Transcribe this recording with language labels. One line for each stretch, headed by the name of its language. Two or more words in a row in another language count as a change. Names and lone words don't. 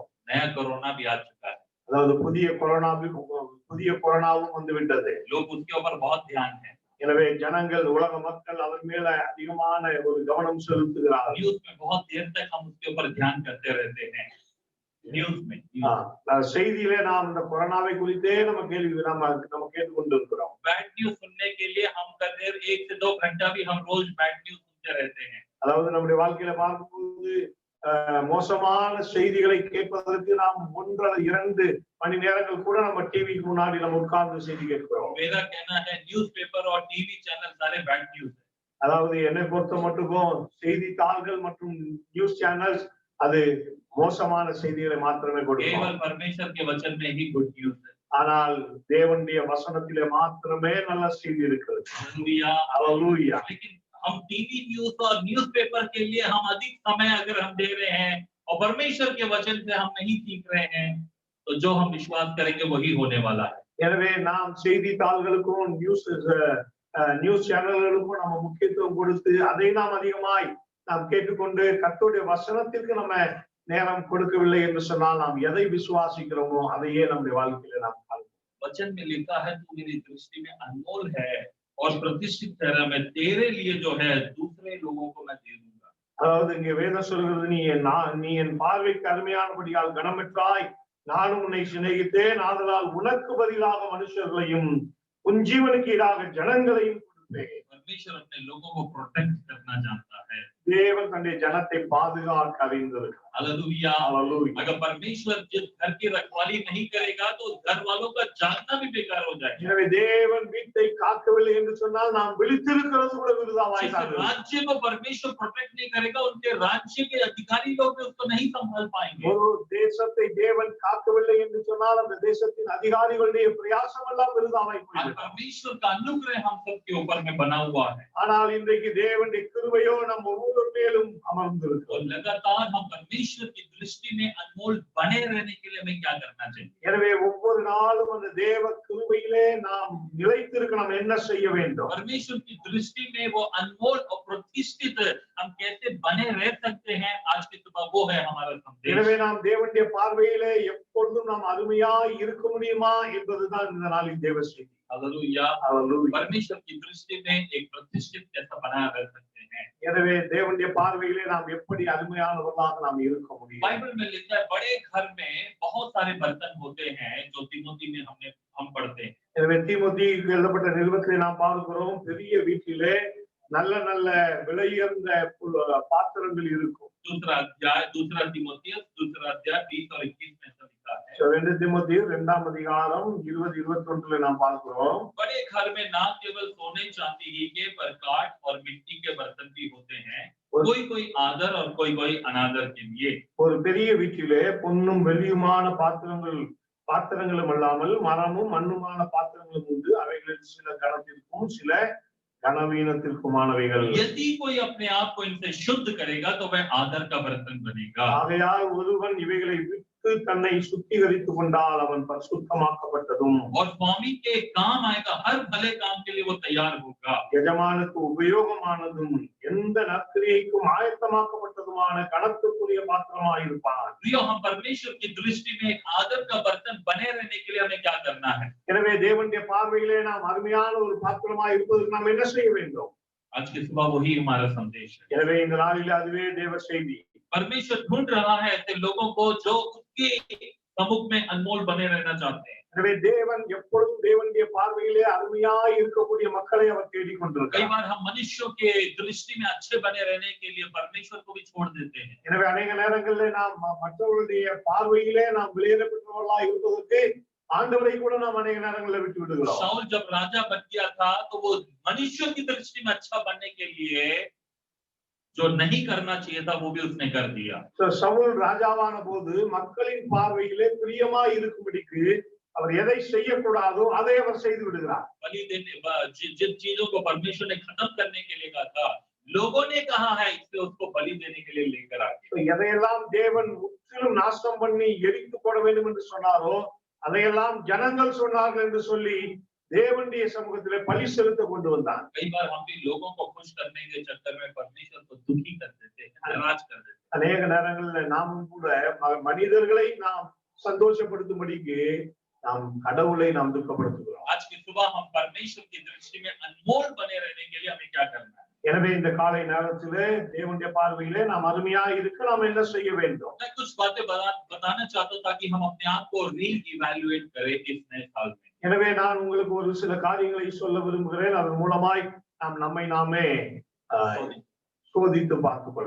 Hindi: नया कोरोना भी आ चुका है.
Tamil: அதாவது புதிய கொரோனாவும் வந்து விட்டது.
Hindi: लोग उसके ऊपर बहुत ध्यान है.
Tamil: எனவே ஜனங்கள், உலக மக்கள் அதன் மேல அதிகமான ஒரு கவனம் செலுத்துகிறார்கள்.
Hindi: न्यूज में बहुत देर तक हम उसके ऊपर ध्यान करते रहते हैं. न्यूज में
Tamil: செய்தியிலே நாம் இந்த கொரோனாவை குறித்தே நம்ம கேட்டுக்கொண்டிருக்கிறோம்.
English: bad news
Hindi: सुनने के लिए हम करीब 1 से 2 घंटा भी हम रोज
English: bad news
Hindi: सुनते रहते हैं.
Tamil: அதாவது நம்முடைய வாழ்க்கையில பார்க்கும்போது மோசமான செய்திகளை கேட்பதற்கு நாம் 1 அல்லது 2 மணி நேரங்கள் கூட நம்ம டிவிக்கு முன்னாடி நம்ம உட்கார்ந்து செய்தி கேட்கிறோம்.
Hindi: मेरा कहना है न्यूज़पेपर और
English: TV channel
Hindi: सारे बैड न्यूज़ है.
Tamil: அதாவது என்னை பொறுத்த மட்டும் செய்தித்தாள்கள் மற்றும்
English: news channels
Tamil: அது மோசமான செய்திகளை மாத்திரமே கொடுக்கும்.
Hindi: केवल परमेश्वर के वचन में ही
English: good news
Hindi: है.
Tamil: ஆனால் தேவனுடைய வசனத்திலே மாத்திரமே நல்ல செய்தி இருக்கிறது.
Hindi: हालेलुया. लेकिन हम
English: TV news
Hindi: और न्यूज़पेपर के लिए हम अधिक समय अगर हम दे रहे हैं और परमेश्वर के वचन से हम नहीं सीख रहे हैं, तो जो हम विश्वास करेंगे वही होने वाला है.
Tamil: எனவே நாம் செய்தித்தாள்களுக்கும் நியூஸ் சேனல்களுக்கும் நம்ம முக்கியத்துவம் கொடுத்து அதை நாம் அதிகமாய் நாம் கேட்டுக்கொண்டு கர்த்தருடைய வசனத்திற்கு நம்ம நேரம் கொடுக்கவில்லை என்று சொன்னால் நாம் எதை விசுவாசிக்கிறோமோ அதையே நம்முடைய வாழ்க்கையில நாம் பார்க்கிறோம்.
Hindi: वचन में लिखा है तू मेरी दृष्टि में अनमोल है और प्रतिष्ठित ठहरा, मैं तेरे लिए जो है दूसरे लोगों को मैं दे दूंगा.
Tamil: அதாவது இங்கே வேதம் சொல்கிறது, நீ என் பார்வைக்கு அருமையானபடியால் கனமற்றாய், நானும் உன்னை சிநேகித்தேன், ஆதலால் உனக்கு பதிலாக மனுஷர்களையும் உன் ஜீவனுக்கு ஈடாக ஜனங்களையும் கொடுப்பேன்.
Hindi: परमेश्वर अपने लोगों को प्रोटेक्ट करना जानता है.
Tamil: தேவன் தன்னுடைய ஜனத்தை பாதுகாக்க அறிந்திருக்கிறார்.
Hindi: हालेलुया. अगर परमेश्वर जिस घर की रखवाली नहीं करेगा तो घर वालों का जागना भी बेकार हो जाएगा.
Tamil: எனவே தேவன் வீட்டை காக்கவில்லை என்று சொன்னால் நாம் விழித்திருக்கிறது கூட விருதாவாய்தான்.
Hindi: राज्य को परमेश्वर प्रोटेक्ट नहीं करेगा, उनके राज्य के अधिकारी लोग भी उसको नहीं संभाल पाएंगे.
Tamil: ஒரு தேசத்தை தேவன் காக்கவில்லை என்று சொன்னால் அந்த தேசத்தின் அதிகாரிகளுடைய பிரயாசம் எல்லாம் விருதாவாய் போய்விடும்.
Hindi: परमेश्वर का अनुग्रह हम सबके ऊपर में बना हुआ है.
Tamil: ஆனால் இன்றைக்கு தேவனுடைய கிருபையோ நம்ம ஒவ்வொரு மேலும் அமர்ந்திருக்கிறது.
Hindi: लगातार हम परमेश्वर की दृष्टि में अनमोल बने रहने के लिए हमें क्या करना चाहिए?
Tamil: எனவே ஒவ்வொரு நாளும் அந்த தேவ கிருபையிலே நாம் நிலைத்திருக்க நாம் என்ன செய்ய வேண்டும்?
Hindi: परमेश्वर की दृष्टि में वो अनमोल और प्रतिष्ठित हम कैसे बने रह सकते हैं, आज की सुबह वो है हमारा संदेश.
Tamil: எனவே நாம் தேவனுடைய பார்வையிலே எப்பொழுதும் நாம் அருமையாய் இருக்க முடியுமா என்பதுதான் இந்த நாளின் தேவ செய்தி.
Hindi: हालेलुया. हालेलुया. परमेश्वर की दृष्टि में एक प्रतिष्ठित कैसा बना रह सकते हैं.
Tamil: எனவே தேவனுடைய பார்வையிலே நாம் எப்படி அருமையானவர்களாக நாம் இருக்க முடியும்?
Hindi: बाइबल में लिखा है बड़े घर में बहुत सारे बर्तन होते हैं, जो तीमोथी में हम पढ़ते हैं.
Tamil: எனவே தீமோத்தேயுவுக்கு எழுதப்பட்ட நிருபத்திலே நாம் பார்க்கிறோம், பெரிய வீட்டிலே நல்ல நல்ல விலையுயர்ந்த பாத்திரங்கள் இருக்கும்.
Hindi: दूसरा अध्याय, दूसरा तीमुथियुस दूसरा अध्याय 20 और 21 में ऐसा लिखा है।
Tamil: 2 தீமோத்தேயு 2ஆம் அதிகாரம் 20 21 நாம் பார்க்கிறோம்.
Hindi: बड़े घर में ना केवल सोने चांदी ही के पर काठ और मिट्टी के बर्तन भी होते हैं, कोई कोई आदर और कोई कोई अनादर के लिए।
Tamil: ஒரு பெரிய வீட்டிலே பொன்னும் வெள்ளியுமான பாத்திரங்களும் அல்லாமல் மரமும் மண்ணுமான பாத்திரங்களும் உண்டு. அவைகளில் சில கனத்திற்கும் சில கனவீனத்திற்குமானவைகள்.
Hindi: यदि कोई अपने आप को इनसे शुद्ध करेगा तो वह आदर का बर्तन बनेगा।
Tamil: ஆகையால் ஒருவன் இவைகளை விட்டு தன்னை சுத்திகரித்துக் கொண்டால் அவன் பரிசுத்தமாக்கப்பட்டதும்
Hindi: और स्वामी के काम आएगा, हर भले काम के लिए वो तैयार होगा।
Tamil: எஜமானுக்கு உபயோகமானதும் எந்த நற்கிரியைக்கும் ஆயத்தமாக்கப்பட்டதுமான கனத்துக்குரிய பாத்திரமாயிருப்பான்.
Hindi: प्रियो, हम परमेश्वर की दृष्टि में एक आदर का बर्तन बने रहने के लिए हमें क्या करना है?
Tamil: எனவே தேவனுடைய பார்வையிலே நாம் அருமையான ஒரு பாத்திரமாய் இருப்பதற்கு நாம் என்ன செய்ய வேண்டும்?
Hindi: आज की सुबह वही हमारा संदेश है।
Tamil: எனவே இந்த நாளிலே அதுவே தேவ செய்தி.
Hindi: परमेश्वर ढूंढ रहा है ऐसे लोगों को जो उसके सम्मुख में अनमोल बने रहना चाहते हैं।
Tamil: எனவே தேவன் எப்பொழுதும் தேவனுடைய பார்வையிலே அருமையாய் இருக்கக்கூடிய மக்களை அவர் தேடிக்
Hindi: कई
Tamil: கொண்டிருக்கிறார்.
Hindi: बार हम मनुष्यों के दृष्टि में अच्छे बने रहने के लिए परमेश्वर को भी छोड़ देते हैं।
Tamil: எனவே अनेक நேரங்களிலே நாம் மற்றவர்களுடைய பார்வையிலே நாம் வெளியேறப்பட்டவர்களாய் இருப்பதற்கு ஆண்டவரை கூட நாம் अनेक நேரங்களில் விட்டு விடுகிறோம்.
Hindi: शाऊल जब राजा बन गया था तो वो मनुष्यों की दृष्टि में अच्छा बनने के लिए जो नहीं करना चाहिए था वो भी उसने कर दिया।
Tamil: சவுல் ராஜாவான போது மக்களின் பார்வையிலே பிரியமாய் இருக்கும்படிக்கு அவர் எதை செய்யக்கூடாதோ அதை அவர் செய்து விடுகிறார்.
Hindi: बलि देने जिन चीजों को परमेश्वर ने खत्म करने के लिए कहा था, लोगों ने कहा है इसलिए उसको बलि देने के लिए लेकर आ गए।
Tamil: எதையெல்லாம் தேவன் முற்றிலும் நாசம் பண்ணி எரித்து போட வேண்டும் என்று சொன்னாரோ அதையெல்லாம் ஜனங்கள் சொன்னார்கள் என்று சொல்லி தேவனுடைய சமூகத்திலே பலி செலுத்த கொண்டு வந்தான்.
Hindi: कई बार हम भी लोगों को खुश करने के चक्कर में परमेश्वर को दुखी कर देते हैं, नाराज कर देते हैं।
Tamil: अनेक நேரங்களில் நாமும் கூட மனிதர்களை நாம் சந்தோஷப்படுத்தும்படிக்கு நாம் கடவுளை நாம் துக்கப்படுத்துகிறோம்.
Hindi: आज की सुबह हम परमेश्वर की दृष्टि में अनमोल बने रहने के लिए हमें क्या करना है?
Tamil: எனவே இந்த காலை நேரத்திலே தேவனுடைய பார்வையிலே நாம் அருமையாக இருக்க நாம் என்ன செய்ய வேண்டும்?
Hindi: मैं कुछ बातें बताना चाहता हूं ताकि हम अपने आप को रीइवैल्यूएट करें इस नए साल में।
Tamil: எனவே நான் உங்களுக்கு ஒரு சில காரியங்களை சொல்ல விரும்புகிறேன். அதன் மூலமாய் நாம் நம்மை நாமே சோதித்து பார்த்துக் கொள்ளலாம்.